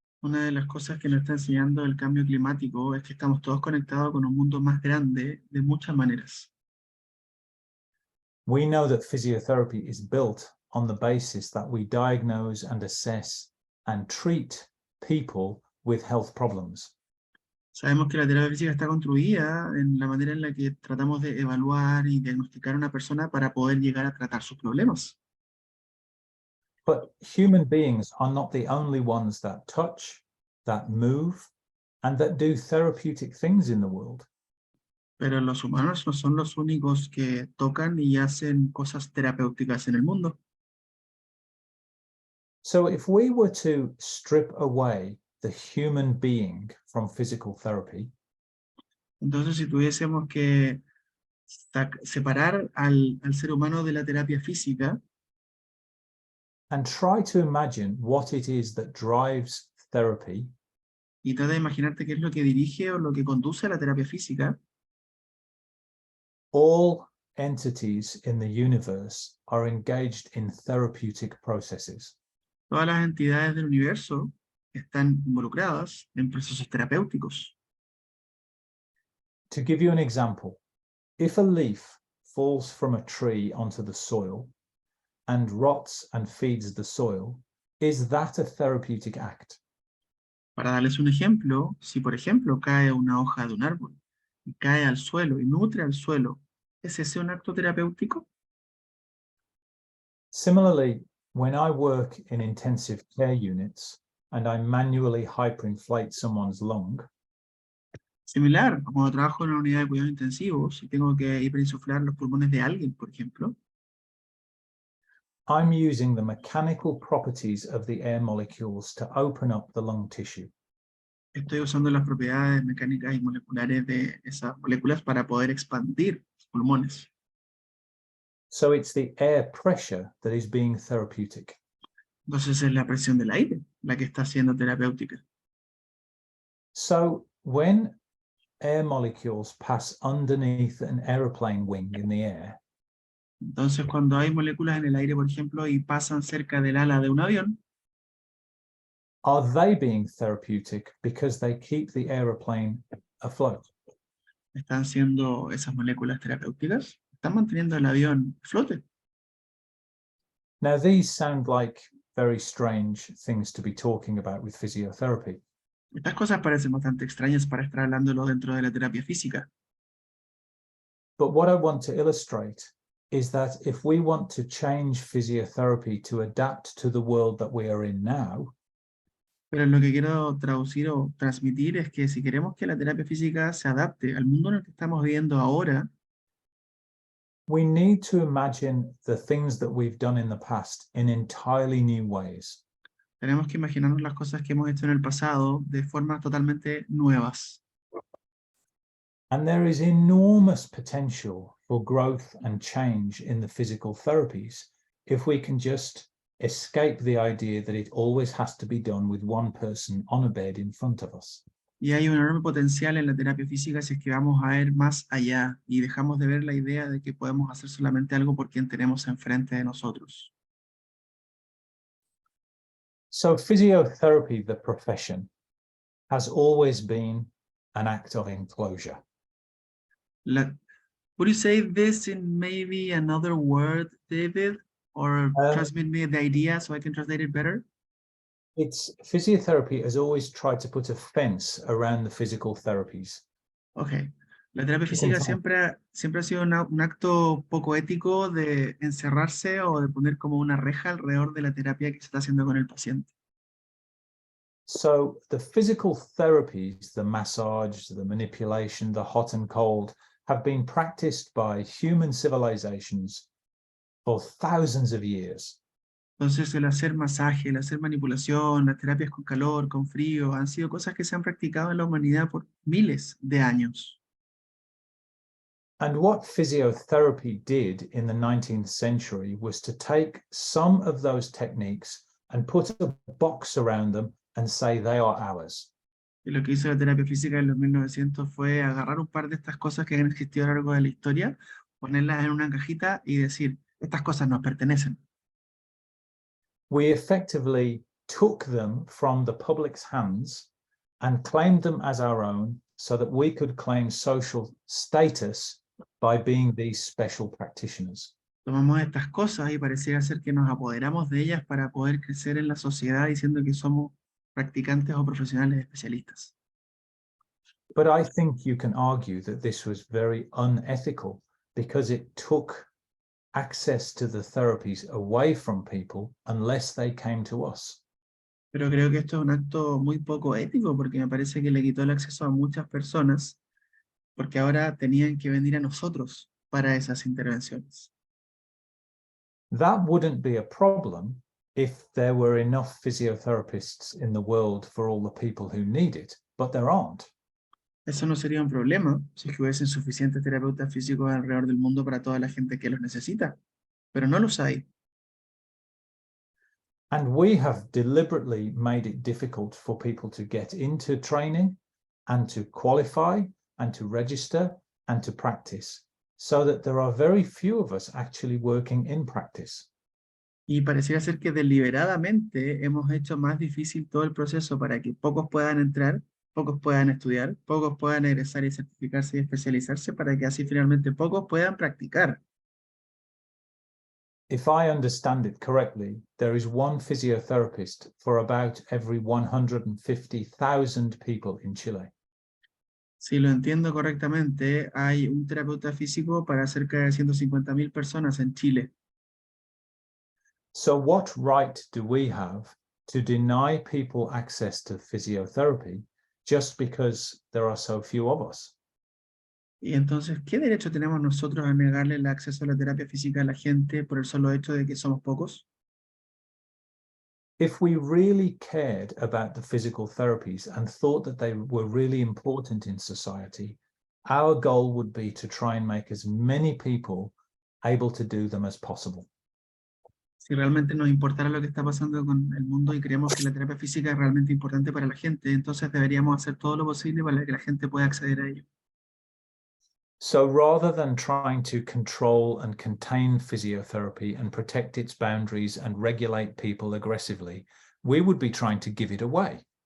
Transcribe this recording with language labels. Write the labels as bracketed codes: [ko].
[es] Una de las cosas que nos está enseñando el cambio climático es que estamos todos conectados con un mundo más grande de muchas maneras. [en] We know that physiotherapy is built on the basis that we diagnose and assess and treat people with health problems. [es] Sabemos que la terapia física está construida en la manera en la que tratamos de evaluar y diagnosticar a una persona para poder llegar a tratar sus problemas. [en] But human beings are not the only ones that touch, that move, and that do therapeutic things in the world. [es] Pero los humanos no son los únicos que tocan y hacen cosas terapéuticas en el mundo. [en] So if we were to strip away the human being from physical therapy, [es] Entonces, si tuviésemos que separar al ser humano de la terapia física [en] and try to imagine what it is that drives therapy, [es] y trata de imaginarte qué es lo que dirige o lo que conduce a la terapia física, [en] all entities in the universe are engaged in therapeutic processes. [es] todas las entidades del universo están involucradas en procesos terapéuticos. [en] To give you an example, if a leaf falls from a tree onto the soil and rots and feeds the soil, is that a therapeutic act? [es] Para darles un ejemplo, si por ejemplo cae una hoja de un árbol y cae al suelo y nutre al suelo, ¿es ese un acto terapéutico? [en] Similarly, when I work in intensive care units and I manually hyperinflate someone's lung, [es] Similar, cuando trabajo en una unidad de cuidados intensivos y tengo que hiperinsuflar los pulmones de alguien, por ejemplo, [en] I'm using the mechanical properties of the air molecules to open up the lung tissue. [es] estoy usando las propiedades mecánicas y moleculares de esas moléculas para poder expandir los pulmones. [en] So it's the air pressure that is being therapeutic. [es] Entonces es la presión del aire la que está siendo terapéutica. [en] So when air molecules pass underneath an aeroplane wing in the air, [es] Entonces cuando hay moléculas en el aire, por ejemplo, y pasan cerca del ala de un avión, [en] are they being therapeutic because they keep the aeroplane afloat? [es] están siendo esas moléculas terapéuticas, están manteniendo el avión a flote. [en] Now, these sound like very strange things to be talking about with physiotherapy. [es] Estas cosas parecen bastante extrañas para estar hablándolo dentro de la terapia física. [en] But what I want to illustrate is that if we want to change physiotherapy to adapt to the world that we are in now, [es] Pero lo que quiero traducir o transmitir es que si queremos que la terapia física se adapte al mundo en el que estamos viviendo ahora, [en] we need to imagine the things that we've done in the past in entirely new ways. [es] tenemos que imaginarnos las cosas que hemos hecho en el pasado de formas totalmente nuevas. [en] And there is enormous potential for growth and change in the physical therapies if we can just escape the idea that it always has to be done with one person on a bed in front of us. [es] Y hay un enorme potencial en la terapia física si es que vamos a ir más allá y dejamos de ver la idea de que podemos hacer solamente algo por quien tenemos enfrente de nosotros. [en] So physiotherapy, the profession, has always been an act of enclosure. Would you say this in maybe another word, David? Or transmit me the idea so I can translate it better? Physiotherapy has always tried to put a fence around the physical therapies. Okay. [es] La terapia física siempre ha sido un acto poco ético de encerrarse o de poner como una reja alrededor de la terapia que se está haciendo con el paciente. [en] So the physical therapies, the massage, the manipulation, the hot and cold, have been practiced by human civilizations for thousands of years. [es] Entonces el hacer masaje, el hacer manipulación, las terapias con calor, con frío, han sido cosas que se han practicado en la humanidad por miles de años. [en] And what physiotherapy did in the 19th century was to take some of those techniques and put a box around them and say they are ours. [es] Y lo que hizo la terapia física en los 1900 fue agarrar un par de estas cosas que han existido a lo largo de la historia, ponerlas en una cajita y decir, estas cosas nos pertenecen. [en] We effectively took them from the public's hands and claimed them as our own so that we could claim social status by being these special practitioners. [es] Tomamos estas cosas y pareciera ser que nos apoderamos de ellas para poder crecer en la sociedad diciendo que somos practicantes o profesionales especialistas. [en] But I think you can argue that this was very unethical because it took access to the therapies away from people unless they came to us. [es] Pero creo que esto es un acto muy poco ético porque me parece que le quitó el acceso a muchas personas porque ahora tenían que venir a nosotros para esas intervenciones. [en] That wouldn't be a problem if there were enough physiotherapists in the world for all the people who need it, but there aren't. [es] Eso no sería un problema si hubiesen suficientes terapeutas físicos alrededor del mundo para toda la gente que los necesita, pero no los hay. [en] And we have deliberately made it difficult for people to get into training and to qualify and to register and to practice, so that there are very few of us actually working in practice. [es] Y pareciera ser que deliberadamente hemos hecho más difícil todo el proceso para que pocos puedan entrar, pocos puedan estudiar, pocos puedan egresar y certificarse y especializarse para que así finalmente pocos puedan practicar. [en] If I understand it correctly, there is one physiotherapist for about every 150,000 people in Chile. [es] Si lo entiendo correctamente, hay un terapeuta físico para cerca de 150.000 personas en Chile. [en] So what right do we have to deny people access to physiotherapy just because there are so few of us? [es] Y entonces, ¿qué derecho tenemos nosotros a negarle el acceso a la terapia física a la gente por el solo hecho de que somos pocos? [en] If we really cared about the physical therapies and thought that they were really important in society, our goal would be to try and make as many people able to do them as possible. [es] Si realmente nos importara lo que está pasando con el mundo y creemos que la terapia física es realmente importante para la gente, entonces deberíamos hacer todo lo posible para que la gente pueda acceder a ello. [en] So rather than trying to control and contain physiotherapy and protect its boundaries and regulate people aggressively, we would be trying to give it away.